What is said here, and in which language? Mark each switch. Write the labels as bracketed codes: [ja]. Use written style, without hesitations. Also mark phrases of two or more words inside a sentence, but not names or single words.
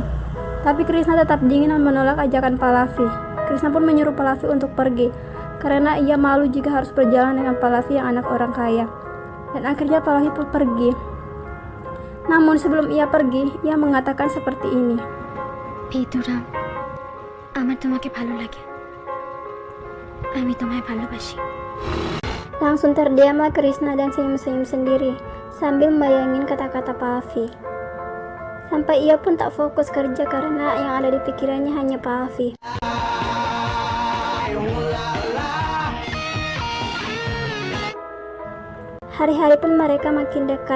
[id] Tapi Krishna tetap dingin dan menolak ajakan Pallavi. Krishna pun menyuruh Pallavi untuk pergi karena ia malu jika harus berjalan dengan Pallavi yang anak orang kaya. Dan akhirnya Pallavi pun pergi. Namun sebelum ia pergi, ia mengatakan seperti ini. "Bidurang, [bn] আমার তোমাকে ভালো লাগে। আমি তোমায় ভালোবাসি." [id] Langsung terdiamlah Krishna dan senyum-senyum sendiri sambil membayangin kata-kata Pallavi. Sampai ia pun tak fokus kerja karena yang ada di pikirannya hanya Pallavi. Hari-hari pun mereka makin dekat.